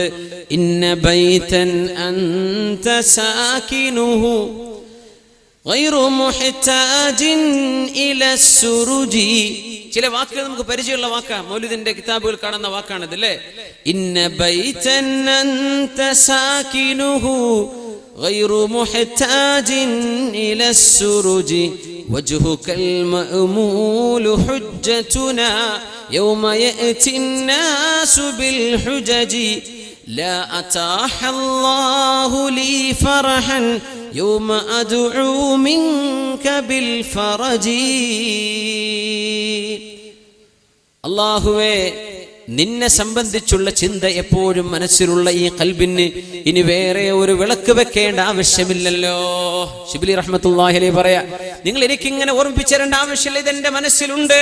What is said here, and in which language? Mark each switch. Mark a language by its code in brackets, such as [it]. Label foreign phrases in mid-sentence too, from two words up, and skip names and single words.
[ar] إن بيتا أنت ساكنه غير محتاج إلى السرج. [ml] ചില വാക്കുകൾ നമുക്ക് പരിചയമുള്ള വാക്കാ, മൗലിദിന്റെ കിതാബുകൾ കാണുന്ന വാക്കാണിത് അല്ലേ. [ar] إن بيتا أنت ساكنه غير محتاج إلى السرج وجهك المأمول حجتنا يوم يأتي الناس بالحجج لا أتاح الله لي فرحا يوم أدعو منك بالفرج. [ml] അല്ലാഹുവേ, നിന്നെ സംബന്ധിച്ചുള്ള ചിന്ത എപ്പോഴും മനസ്സിലുള്ള ഈ ഖൽബിന് ഇനി വേറെ ഒരു വിളക്ക് വെക്കേണ്ട ആവശ്യമില്ലല്ലോ. ശിബിലി [ar] رحمة الله عليه [ml] പറയാ, നിങ്ങൾ എനിക്കിങ്ങനെ ഓർമ്മിപ്പിച്ചു തരേണ്ട ആവശ്യമില്ല, ഇതെന്റെ മനസ്സിലുണ്ട്.